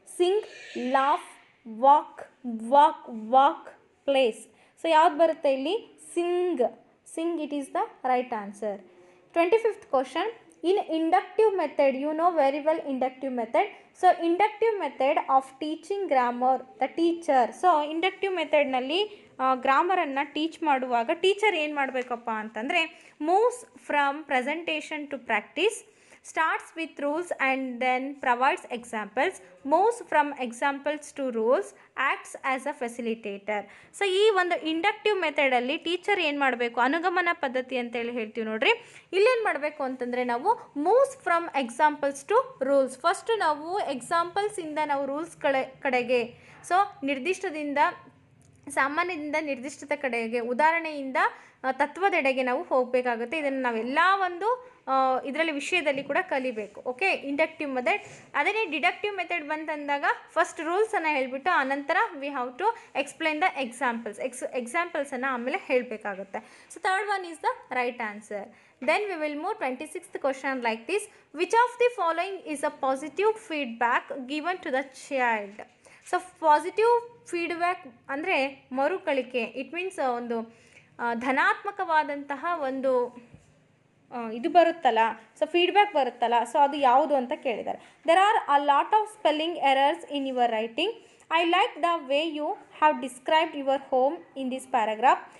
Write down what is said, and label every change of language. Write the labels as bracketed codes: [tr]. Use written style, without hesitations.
[en] Sing, laugh, walk, walk, walk, place. [kn] So ಯಾವ್ದು ಬರುತ್ತೆ ಇಲ್ಲಿ? [en] Sing. Sing, it is the right answer. 25th question, in inductive method, you know very well inductive method. So inductive method of teaching grammar, the teacher. [kn] So inductive ಮೆಥಡ್ನಲ್ಲಿ ಗ್ರಾಮರನ್ನು teach ಮಾಡುವಾಗ teacher ಏನು ಮಾಡಬೇಕಪ್ಪ ಅಂತಂದರೆ, [en] Moves from presentation to practice, starts with rules and then provides examples, moves from examples to rules, acts as a facilitator. [kn] So ಈ ಒಂದು inductive ಮೆಥಡಲ್ಲಿ teacher ಏನು ಮಾಡಬೇಕು, ಅನುಗಮನ ಪದ್ಧತಿ ಅಂತೇಳಿ ಹೇಳ್ತೀವಿ ನೋಡ್ರಿ. ಇಲ್ಲೇನು ಮಾಡಬೇಕು ಅಂತಂದರೆ ನಾವು [en] Moves from examples to rules. [kn] First ನಾವು ಎಕ್ಸಾಂಪಲ್ಸಿಂದ ನಾವು ರೂಲ್ಸ್ ಕಡೆಗೆ, ಸೊ ನಿರ್ದಿಷ್ಟದಿಂದ ಸಾಮಾನ್ಯದಿಂದ ನಿರ್ದಿಷ್ಟತೆ ಕಡೆಗೆ, ಉದಾಹರಣೆಯಿಂದ ತತ್ವದೆಡೆಗೆ ನಾವು ಹೋಗಬೇಕಾಗುತ್ತೆ. ಇದನ್ನು ನಾವೆಲ್ಲ ಒಂದು ಇದರಲ್ಲಿ ವಿಷಯದಲ್ಲಿ ಕೂಡ ಕಲಿಬೇಕು. Okay, inductive method. ಅದೇ ಡಿಡಕ್ಟಿವ್ ಮೆಥಡ್ ಬಂತಂದಾಗ ಫಸ್ಟ್ ರೂಲ್ಸನ್ನು ಹೇಳಿಬಿಟ್ಟು ಆನಂತರ [en] we have to explain the [kn] ಎಕ್ಸಾಂಪಲ್ಸನ್ನು ಆಮೇಲೆ ಹೇಳಬೇಕಾಗುತ್ತೆ. [en] So third one is the right answer. Then we will move 26th question like this. Which of the following is a positive feedback given to the child? [kn] So positive feedback ಅಂದರೆ ಮರುಕಳಿಕೆ. [en] it means [kn] ಒಂದು ಧನಾತ್ಮಕವಾದಂತಹ ಒಂದು ಇದು ಬರುತ್ತಲ್ಲ, so feedback ಬರುತ್ತಲ್ಲ, so ಅದು ಯಾವುದು ಅಂತ ಕೇಳಿದ್ದಾರೆ. [en] There are a lot of spelling errors in your writing. I like the way you have described your home in this paragraph.